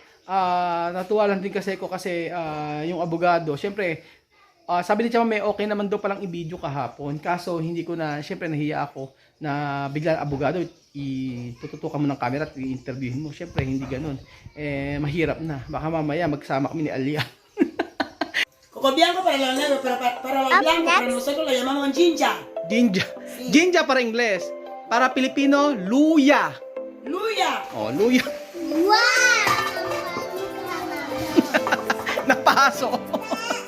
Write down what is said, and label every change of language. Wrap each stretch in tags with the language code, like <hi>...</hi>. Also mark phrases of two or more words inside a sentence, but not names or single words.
<tl>Natuwa lang din kasi ako kasi yung abogado, syempre sabi ni Chamame, okay naman daw palang i-video kahapon. Kaso hindi ko na, syempre nahiya ako na bigla abogado, itututukan mo ng camera at i-interviewin mo. Syempre hindi ganun. Mahirap na. Baka mamaya magsama kami ni Alia.</tl> <es>Coco bianco para lo negro, para lo blanco, para nosotros lo llamamos ginger. Jinja. Jinja para Ingles. Para Pilipino, luya.</es> <tl>Luya. Oh, luya. Wow! Napaso.</tl>